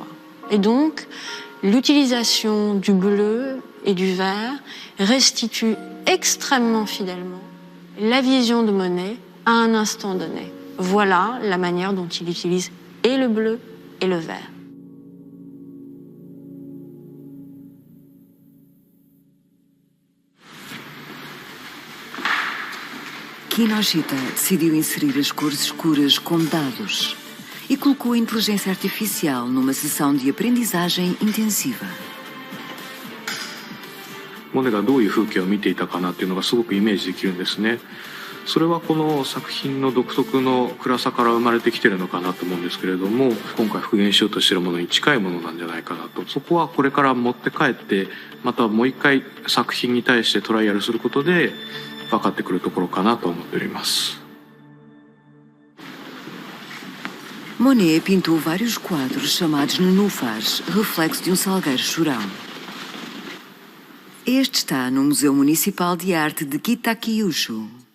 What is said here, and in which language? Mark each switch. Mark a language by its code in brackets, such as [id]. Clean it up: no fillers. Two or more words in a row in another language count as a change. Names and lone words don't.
[fr] Et donc, l'utilisation du bleu et du vert restitue extrêmement fidèlement la vision de Monet à un instant donné. Voilà la manière dont il utilise et le bleu et le vert. [pt] Kinoshita decidiu inserir as cores escuras como dados e colocou a inteligência artificial numa sessão de aprendizagem intensiva. [ja] モネがどういう風景を見ていたかなっていうのがすごくイメージできるんですね。それはこの作品の独特の暗さから生まれてきてるのかなと思うんですけれども、今回復元しようとしているものに近いものなんじゃないかなと。そこはこれから持って帰ってまたもう一回作品に対してトライアルすることで分かってくるところかなと思っております。 [pt] Monet pintou vários quadros chamados nenúfares, reflexo de salgueiro chorão. Este está no Museu Municipal de Arte de Kitakyushu.